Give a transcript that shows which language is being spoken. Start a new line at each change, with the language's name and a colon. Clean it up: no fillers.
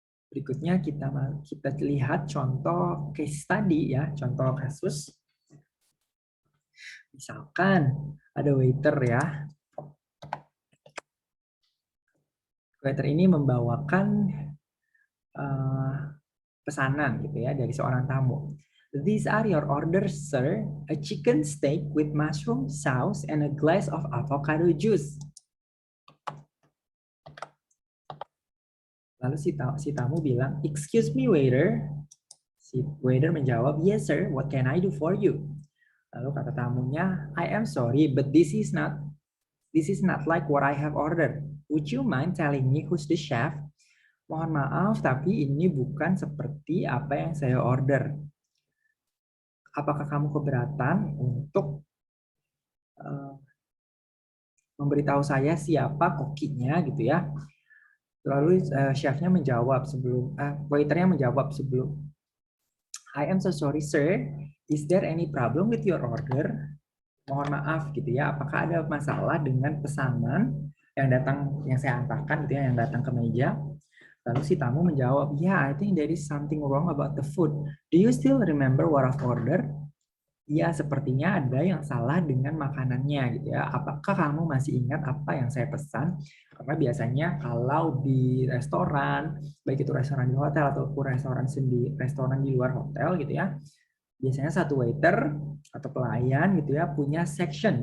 Indonesian: Berikutnya kita lihat contoh case study ya, contoh kasus. Misalkan ada waiter ya. Waiter ini membawakan pesanan gitu ya dari seorang tamu.
English: These are your orders, sir. A chicken steak with mushroom sauce and a glass of avocado juice.
Indonesian: Lalu si tamu bilang,
English: excuse me waiter.
Indonesian: Si waiter menjawab,
English: yes sir, what can I do for you?
Indonesian: Lalu kata tamunya,
English: I am sorry, but this is not like what I have ordered. Would you mind telling me who's the chef?
Indonesian: Mohon maaf, tapi ini bukan seperti apa yang saya order. Apakah kamu keberatan untuk memberitahu saya siapa kokinya gitu ya? Lalu chefnya menjawab waiternya menjawab sebelum,
English: I am so sorry sir, is there any problem with your order?
Indonesian: Mohon maaf gitu ya, apakah ada masalah dengan pesanan yang saya antarkan gitu ya, yang datang ke meja? Lalu si tamu menjawab,
English: yeah, I think there is something wrong about the food. Do you still remember what I've ordered?
Indonesian: Ya, sepertinya ada yang salah dengan makanannya gitu ya. Apakah kamu masih ingat apa yang saya pesan? Karena biasanya kalau di restoran, baik itu restoran di hotel ataupun restoran di luar hotel gitu ya, biasanya satu waiter atau pelayan gitu ya punya section.